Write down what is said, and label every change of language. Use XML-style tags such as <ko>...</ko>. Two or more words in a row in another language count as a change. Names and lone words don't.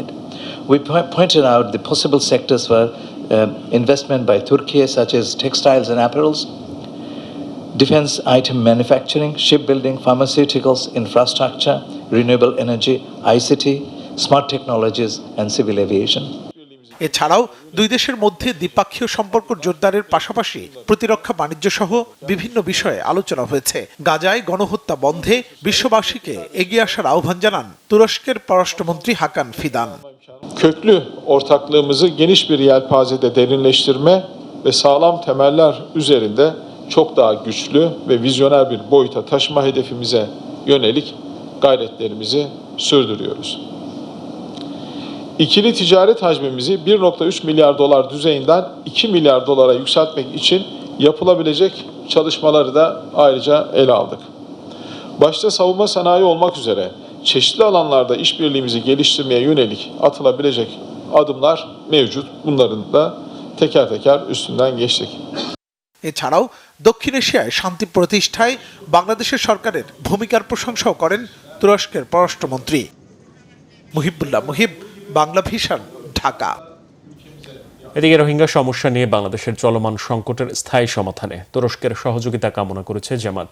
<en>We pointed out the possible sectors for investment by Turkey, such as textiles and apparels, defense item manufacturing, shipbuilding, pharmaceuticals, infrastructure, renewable energy, ICT, smart technologies, and civil aviation.</en> <bn>এছাড়াও দুই দেশের মধ্যে দ্বিপাক্ষীয় সম্পর্ক জোরদারের পাশাপাশি প্রতিরক্ষা, বাণিজ্য সহ বিভিন্ন বিষয়ে আলোচনা হয়েছে। গাজায় গণহত্যা বন্ধে বিশ্ববাসীকে এগিয়ে আসার আহ্বান জানান তুরস্কের পররাষ্ট্রমন্ত্রী হাকান ফিদান।</bn> <tr>Köklü ortaklığımızı geniş bir yelpazede derinleştirme ve sağlam temeller üzerinde çok daha güçlü ve vizyoner bir boyuta taşıma hedefimize yönelik gayretlerimizi sürdürüyoruz. İkili ticaret hacmimizi 1,3 milyar dolar düzeyinden 2 milyar dolara yükseltmek için yapılabilecek çalışmaları da ayrıca ele aldık. Başta savunma sanayi olmak üzere çeşitli alanlarda işbirliğimizi geliştirmeye yönelik atılabilecek adımlar mevcut. Bunların da teker teker üstünden geçtik.</tr> <bn>এছাড়াও দক্ষিণ এশিয়ায় শান্তি প্রতিষ্ঠায় বাংলাদেশের সরকারের ভূমিকার প্রশংসাও করেন তুরস্কের পররাষ্ট্রমন্ত্রী। মুহিবুল্লাহ মুহিব, বাংলা ভিশন, ঢাকা। এদিকে রোহিঙ্গা সমস্যা নিয়ে বাংলাদেশের চলমান সংকটের স্থায়ী সমাধানে তুরস্কের সহযোগিতা কামনা করেছে জামাত।</bn>